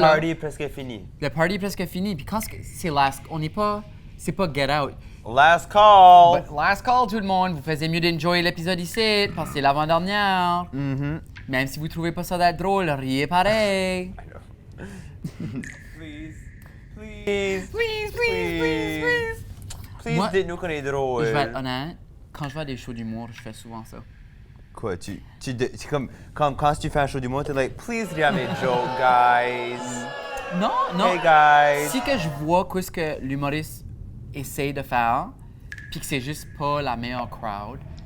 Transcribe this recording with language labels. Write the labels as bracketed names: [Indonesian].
[French] party est presque fini. le party est presque fini. Puis quand c'est last... On n'est pas... C'est pas get out. [English] Last call! But last call, [French] tout le monde. Vous faisiez mieux d'enjoyer l'épisode ici, parce que c'est l'avant-dernière. Mhm. Même si vous trouvez pas ça d'être drôle, riez pareil. [English] Please. Please, please, please, please. Please, [French] Moi, dites-nous qu'on est drôle. Je vais être honnête, quand je vais à des shows d'humour, je fais souvent ça. Quoi, c'est comme quand tu fais un show du monde, t'es like, [English] please read [French] mes jokes, guys. Non, non. [English] Hey, guys. [French] Si que je vois qu'est-ce que l'humoriste essaie de faire, puis que c'est juste pas la meilleure crowd,